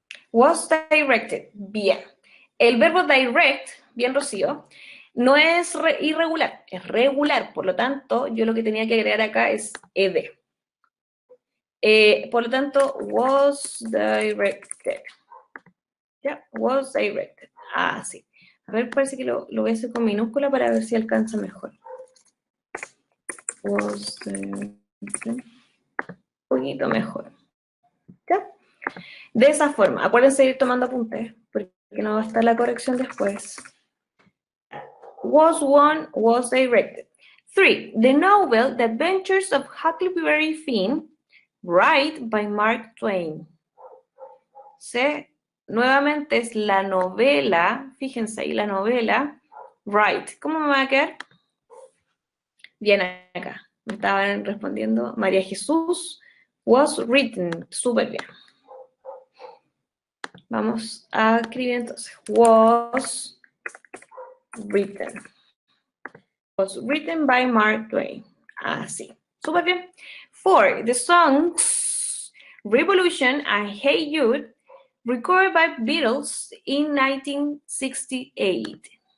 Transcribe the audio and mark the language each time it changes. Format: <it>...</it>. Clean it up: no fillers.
<en>Was directed.</en> <es>Bien. El verbo direct, bien Rocío, no es irregular, es regular. Por lo tanto, yo lo que tenía que agregar acá es ed. Por lo tanto,</es> <en>was directed.</en> <es>Ya,</es> <en>was directed.</en> <es>Ah, sí. A ver, parece que lo voy a hacer con minúscula para ver si alcanza mejor.</es> <en>Was directed.</en> <es>Un poquito mejor. ¿Ya? De esa forma. Acuérdense de ir tomando apuntes, porque no va a estar la corrección después.</es> <en>Was won, was directed. 3. The novel The Adventures of Huckleberry Finn, Write by Mark Twain. C.</en> <es>Nuevamente es la novela, fíjense ahí, la novela, Write. ¿Cómo me va a quedar? Bien acá. Me estaban respondiendo María Jesús,</es> <en>was written.</en> <es>Súper bien. Vamos a escribir entonces.</es> <en>Was written. Was written by Mark Twain.</en> <es>Así. Súper bien.</es> <en>4. The songs Revolution and Hey Jude, recorded by Beatles in 1968.</en>